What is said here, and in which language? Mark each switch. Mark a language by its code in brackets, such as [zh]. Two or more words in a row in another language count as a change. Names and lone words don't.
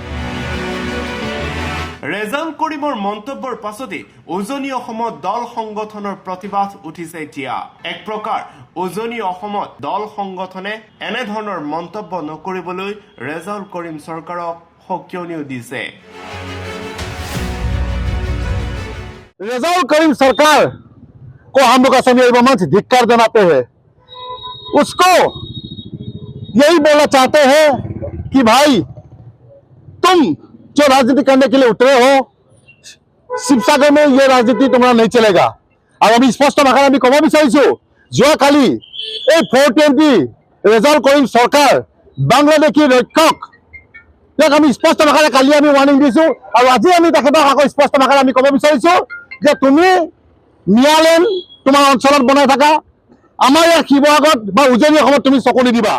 [as] ৰেজাউল কৰিমৰ মন্তব্যৰ পাছতেই উজনি অসমত দল সংগঠনৰ প্ৰতিবাদ উঠিছে এতিয়া। এক প্ৰকাৰ উজনি অসমত দল সংগঠনে এনেধৰণৰ মন্তব্য নকৰিবলৈ ৰেজাউল কৰিম চৰকাৰক সকিয়নিও দিছে। [hi] रेजाउल करीम सरकार को हम लोग असमिया मंच धिक्कार जनाते हैं। उसको यही बोलना चाहते हैं कि भाई तुम जो राजनीति करने के लिए उतरे हो, शिवसागर में ये राजनीति तुम्हारा नहीं चलेगा। [as] और আমি স্পষ্ট ভাষাত আমি কব বিচাৰিছো, যোৱাকালি এই 420 ৰেজাউল কৰিম চৰকাৰ বাংলাদেশী ৰক্ষক, ইয়াক আমি স্পষ্ট ভাষাৰে কালি আমি ৱাৰ্নিং দিছো। আৰু আজি আমি তেখেতক আকৌ স্পষ্ট ভাষাৰে আমি কব বিচাৰিছো যে তুমি নিয়ালেণ্ড তোমাৰ অঞ্চলত বনাই থাকা, আমাৰ ইয়াৰ শিৱসাগৰত বা উজনি অসমত তুমি চকু নিদিবা।